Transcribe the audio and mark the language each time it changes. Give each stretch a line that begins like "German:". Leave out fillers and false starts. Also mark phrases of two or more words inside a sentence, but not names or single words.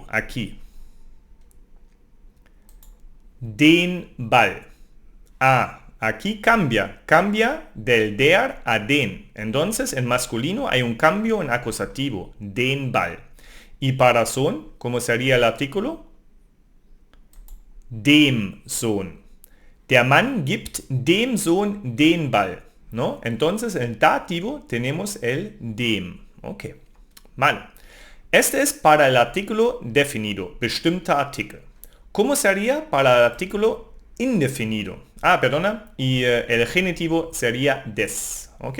German: Aquí. Den Ball.
Spanish: Aquí cambia del der a den. Entonces en masculino hay un cambio en acusativo,
German: den Ball.
Spanish: Y para Sohn, ¿cómo sería el artículo?
German: Dem Sohn. Der Mann gibt dem Sohn den Ball,
Spanish: ¿no? Entonces en el dativo tenemos el dem. Ok, vale. Este es para el artículo definido,
German: bestimmter Artikel.
Spanish: ¿Cómo sería para el artículo indefinido? Perdona, y el genitivo sería des, ¿ok?